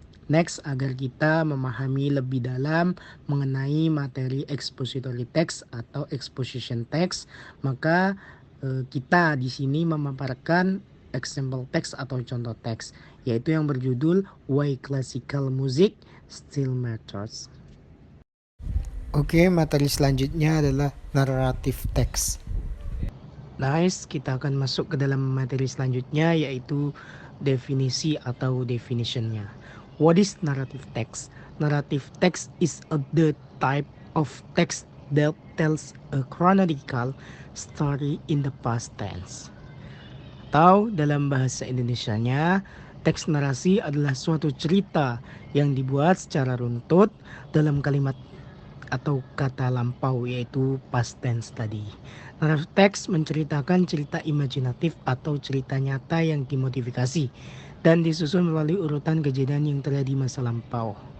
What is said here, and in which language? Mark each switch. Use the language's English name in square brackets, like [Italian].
[Indonesian] Next, agar kita memahami lebih dalam mengenai materi expository text atau exposition text, maka kita di sini memaparkan example text atau contoh teks, yaitu yang berjudul [English] Why Classical Music Still Matters. [Indonesian] Oke, materi selanjutnya adalah narrative text. Nice, kita akan masuk ke dalam materi selanjutnya, yaitu definisi atau definitionnya. [English] What is narrative text? Narrative text is the type of text that tells a chronological story in the past tense. [Indonesian] Atau dalam bahasa Indonesianya, teks narasi adalah suatu cerita yang dibuat secara runtut dalam kalimat atau kata lampau, yaitu past tense tadi. Narrative text menceritakan cerita imajinatif atau cerita nyata yang dimodifikasi dan disusun melalui urutan kejadian yang terjadi masa lampau.